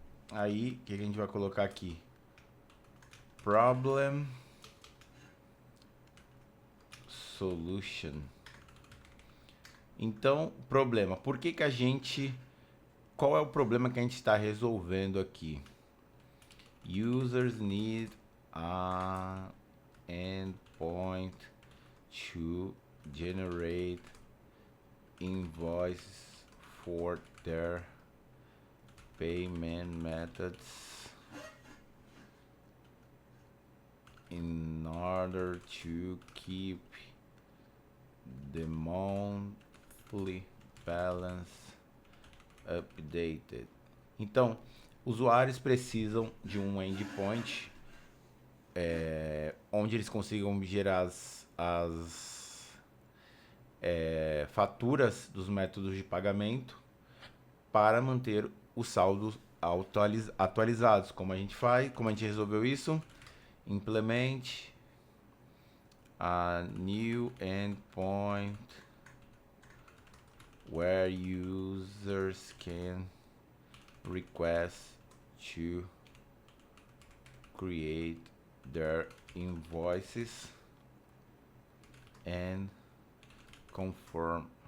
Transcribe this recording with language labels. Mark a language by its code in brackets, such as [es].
[pt] Aí, o que a gente vai colocar aqui? Problem solution. Então, problema. Por que a gente... Qual é o problema que a gente está resolvendo aqui? [en] Users need an endpoint to generate invoices for their payment methods in order to keep the monthly balance updated. [pt] Então, usuários precisam de um endpoint onde eles consigam gerar as faturas dos métodos de pagamento para manter os saldos atualizados. Como a gente faz? Como a gente resolveu isso? [en] Implement a new endpoint where users can request to create their invoices and confirm